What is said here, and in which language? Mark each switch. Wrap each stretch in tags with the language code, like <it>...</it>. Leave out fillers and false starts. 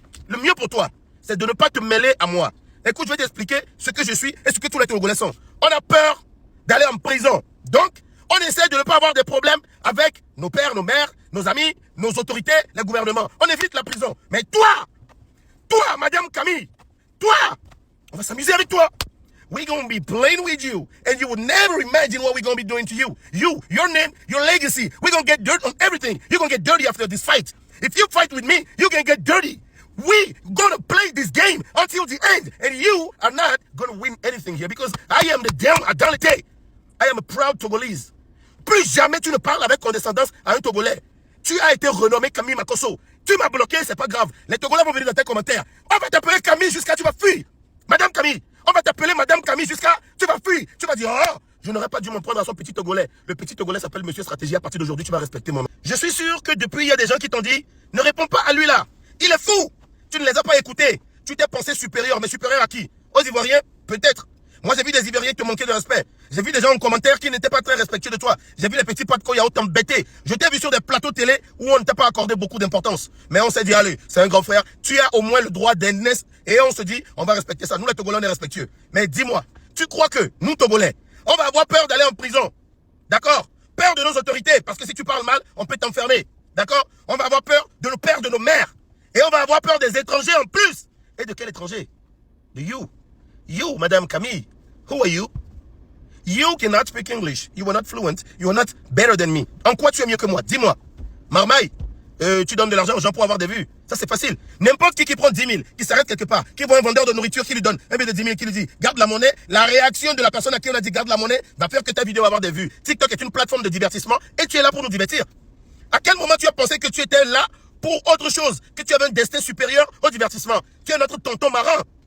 <fr>Le mieux pour toi, c'est de ne pas te mêler à moi. Écoute, je vais t'expliquer ce que je suis et ce que tous les Togolais sont. On a peur d'aller en prison. Donc, on essaie de ne pas avoir des problèmes avec nos pères, nos mères, nos amis, nos autorités, les gouvernements. On évite la prison. Mais toi, Madame Camille, toi, on va s'amuser avec toi.</fr> <en>We're going to be playing with you. And you would never imagine what we're going to be doing to you. You, your name, your legacy. We're going to get dirt on everything. You're going to get dirty after this fight. If you fight with me, you're going to get dirty. We gonna play this game until the end. And you are not gonna win anything here because I am the damn Adalite. I am a proud Togolese.</en> <fr>Plus jamais tu ne parles avec condescendance à un Togolais. Tu as été renommé Camille Makosso. Tu m'as bloqué, c'est pas grave. Les Togolais vont venir dans tes commentaires. On va t'appeler Camille jusqu'à tu vas fuir. Madame Camille. On va t'appeler Madame Camille jusqu'à tu vas fuir. Tu vas dire, oh, je n'aurais pas dû m'en prendre à son petit Togolais. Le petit Togolais s'appelle Monsieur Stratégie. À partir d'aujourd'hui, tu vas respecter mon nom. Je suis sûr que depuis, il y a des gens qui t'ont dit, ne réponds pas à lui là. Il est fou. Tu ne les as pas écoutés. Tu t'es pensé supérieur. Mais supérieur à qui? Aux Ivoiriens? Peut-être. Moi, j'ai vu des Ivoiriens qui te manquaient de respect. J'ai vu des gens en commentaire qui n'étaient pas très respectueux de toi. J'ai vu les petits potes Koyao t'embêter. Je t'ai vu sur des plateaux télé où on ne t'a pas accordé beaucoup d'importance. Mais on s'est dit, allez, c'est un grand frère. Tu as au moins le droit d'aînesse. Et on se dit, on va respecter ça. Nous, les Togolais, on est respectueux. Mais dis-moi, tu crois que nous, Togolais, on va avoir peur d'aller en prison? D'accord? Peur de nos autorités. Parce que si tu parles mal, on peut t'enfermer. D'accord? On va avoir peur de nos pères, de nos mères. Et on va avoir peur des étrangers en plus. Et de quel étranger? De</fr> <en>you.</en> <fr>You, Madame Camille.</fr> <en>Who are you? You cannot speak English. You are not fluent. You are not better than me.</en> <fr>En quoi tu es mieux que moi? Dis-moi. Marmaille, tu donnes de l'argent aux gens pour avoir des vues. Ça, c'est facile. N'importe qui prend 10 000, qui s'arrête quelque part, qui voit un vendeur de nourriture qui lui donne un billet de 10 000, qui lui dit garde la monnaie, la réaction de la personne à qui on a dit garde la monnaie va faire que ta vidéo va avoir des vues. TikTok est une plateforme de divertissement et tu es là pour nous divertir. À quel moment tu as pensé que tu étais là pour autre chose, que tu avais un destin supérieur au divertissement? Tu es notre tonton marin.</fr>